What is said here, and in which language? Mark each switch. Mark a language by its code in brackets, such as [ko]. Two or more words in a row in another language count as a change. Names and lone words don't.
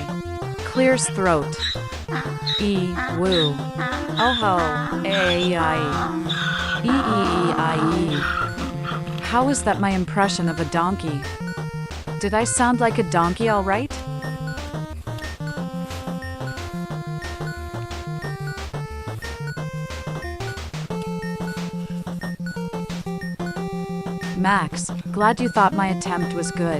[en] Clears throat. Woo. Oh ho, A-I. E-E-E-I-E. How is that my impression of a donkey? Did I sound like a donkey alright? Max, glad you thought my attempt was good.